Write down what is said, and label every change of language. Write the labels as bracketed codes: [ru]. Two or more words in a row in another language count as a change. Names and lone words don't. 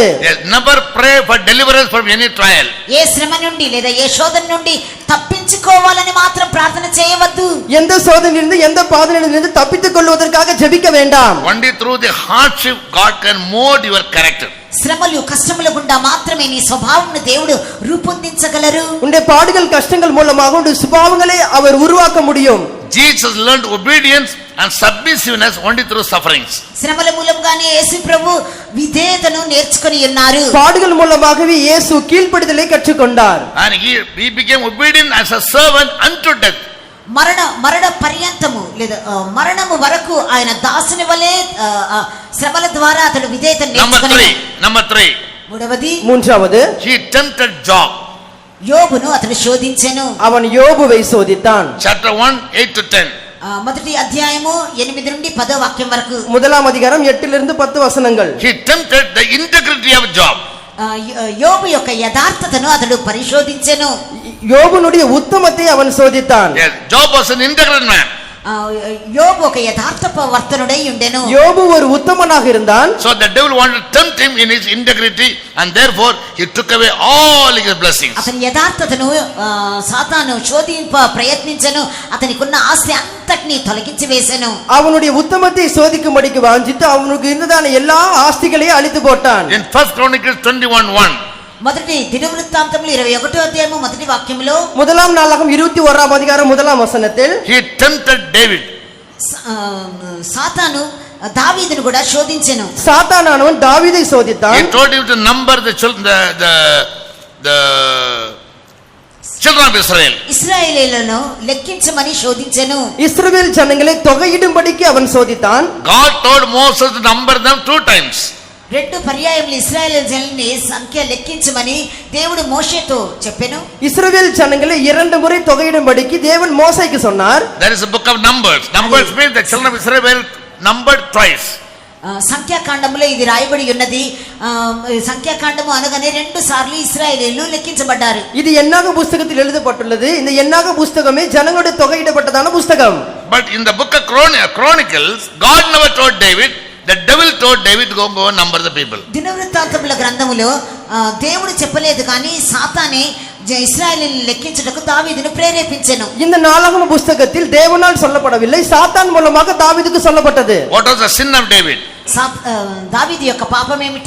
[en] Never pray for deliverance from any trial. [te] ఏ శ్రమ నుండి లేదా ఏ శోధన నుండి తప్పించుకోవాలని మాత్రం ప్రార్థన చేయవద్దు. [ta] எந்த சோதனையிலிருந்து எந்த பாதனையிலிருந்து தப்பித்துக் கொள்வதற்காக ஜெபிக்க வேண்டாம். [en] Only through the hardship God can mold your character. [te] శ్రమలు కష్టముల గుండా మాత్రమే నీ స్వభావంను దేవుడు రూపొందించగలరు. [ta] உன்னுடைய பாடுகள் கஷ்டங்கள் மூலமாக உன்னுடைய சுபாவங்களை அவர் உருவாக்க முடியும். [en] Jesus learned obedience and submissiveness only through sufferings. [te] శ్రమల మూలంగానే యేసు ప్రభు విధేయతను నేర్చుకొని ఉన్నారు. [ta] பாடுகள் மூலமாகவே இயேசு கீழ்ப்படிதலை கற்றுக்கொண்டார். [en] And he became obedient as a servant unto death. [te] మరణ పర్యంతము లేదా మరణము వరకు ఆయన దాసుని వలె శ్రమల ద్వారా అతడు విధేయతను నేర్చుకున్నాడు. [en] Number 3. [ta] மூன்றாவது [en] He tempted Job. [te] యోబును అతడు శోధించెను. [ta] அவன் யோபுவை சோதித்தான். [en] Chapter 1 8 to 10. [te] మొదటి అధ్యాయము 8 నుండి 10వ వాక్యం వరకు. [ta] முதலாம் அதிகாரம் 8 இருந்து 10 வசனங்கள். [en] He tempted the integrity of Job. [te] యోబు యొక్క యథార్థతను అతడు పరిశోధించెను. [ta] யோபுனுடைய உத்தமத்தை அவன் சோதித்தான். [en] Yes, Job was an integral man. [te] యోబు ఒక యథార్థ వర్తనుడై ఉండెను. [ta] யோபு ஒரு உத்தமனாக இருந்தான். [en] So the devil wanted to tempt him in his integrity and therefore he took away all his blessings. [te] అతని యథార్థతను సాతాను శోధింప ప్రయత్నించెను. అతనికున్న ఆస్తి అంతటిని తొలగించి వేసెను. [ta] அவனுடைய உத்தமத்தை சோதிக்கும்படிக்கு வாஞ்சித்து அவனுக்கு இருந்ததான எல்லா ஆஸ்திகளையும் அழித்து போட்டான். [en] In 1 Chronicles 21:1. [te] మొదటి దినవృత్తాంతములు 21వ అధ్యాయము మొదటి వాక్యములో [ta] முதலாம் நாளாகம் 21ஆம் அதிகாரம் முதலாம் வசனத்தில் [en] He tempted David. [te] సాతాను దావీదును కూడా శోధించెను. [ta] சாத்தானானவன் தாவீதை [en] He [ta] சோதித்தான். [en] told him to number the children of Israel. [te] ఇశ్రాయేలీయులను లెక్కించమని శోధించెను. [ta] இஸ்ரவேல் ஜனங்களை தொகையிடும்படிக்கு அவன் சோதித்தான். [en] God told Moses to number them 2 times. [te] 2 పర్యాయములు ఇశ్రాయేలీయులని సంఖ్య లెక్కించమని దేవుడు మోషేతో చెప్పెను. [ta] இஸ்ரவேல் ஜனங்களை 2 முறை தொகையிடும்படிக்கு தேவன் மோசேக்கு சொன்னார். [en] There is a book of Numbers. Numbers means the children of Israel were numbered twice. [te] సంఖ్యాకాండములో ఇది రాయబడి ఉన్నది. సంఖ్యాకాండము అనగానే 2 సార్లు ఇశ్రాయేలీయులు లెక్కించబడ్డారు. [ta] இது என்னாக புஸ்தகத்தில் எழுதப்பட்டுள்ளது. இந்த என்னாக புஸ்தகமே ஜனங்களுடைய தொகையிடப்பட்டதான புஸ்தகம். [en] But in the book of Chronicles, God never told David. The devil told David to go and number the people. [te] దినవృత్తాంతముల గ్రంథములో దేవుడు చెప్పలేదు, కానీ సాతానే ఇశ్రాయేలీయులను లెక్కించుటకు దావీదును ప్రేరేపించెను. [ta] இந்த நாளாகம புஸ்தகத்தில் தேவனால் சொல்லப்படவில்லை, சாத்தான் மூலமாக தாவீதுக்கு சொல்லப்பட்டது. [en] What was the sin of David? [te] దావీదు యొక్క పాపం ఏమిటి?